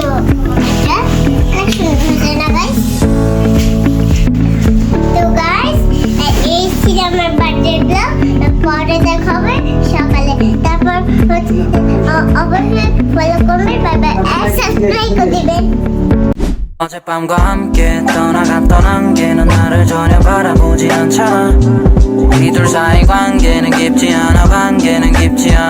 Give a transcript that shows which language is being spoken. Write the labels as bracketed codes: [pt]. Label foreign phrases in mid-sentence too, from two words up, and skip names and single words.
[bn] এটা অনেক সুন্দর হয়েছে না গাইস? তো গাইস, এই ছিল আমার [en] birthday blog. [bn] পরে দেখা হবে সকালে। তারপর অবশ্যই ফলো করবেন। [en] bye bye, [bn] আর সাবস্ক্রাইব করে দিবেন। [ko] 어젯밤과 함께 떠나갔던 안개는 나를 전혀 바라보지 않잖아. 이 둘 사이 관계는 깊지 않아. 관계는 깊지 않아.